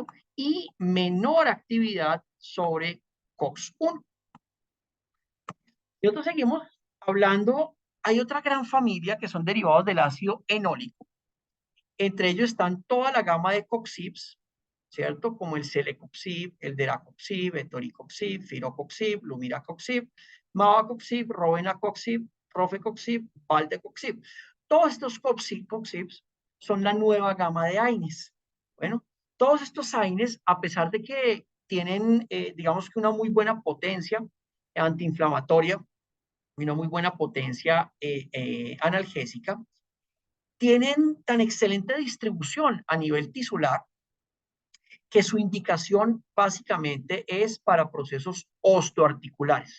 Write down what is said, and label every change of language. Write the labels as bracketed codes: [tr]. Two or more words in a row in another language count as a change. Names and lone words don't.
[es] Y menor actividad sobre COX-1. Y nosotros seguimos hablando, hay otra gran familia que son derivados del ácido enólico. Entre ellos están toda la gama de coxibs, ¿cierto? Como el celecoxib, el deracoxib, etoricoxib, firocoxib, lumiracoxib, mavacoxib, robenacoxib, rofecoxib, valdecoxib. Todos estos coxibs son la nueva gama de AINES. Bueno, todos estos AINES, a pesar de que tienen, digamos que una muy buena potencia antiinflamatoria y una muy buena potencia analgésica, tienen tan excelente distribución a nivel tisular que su indicación básicamente es para procesos osteoarticulares.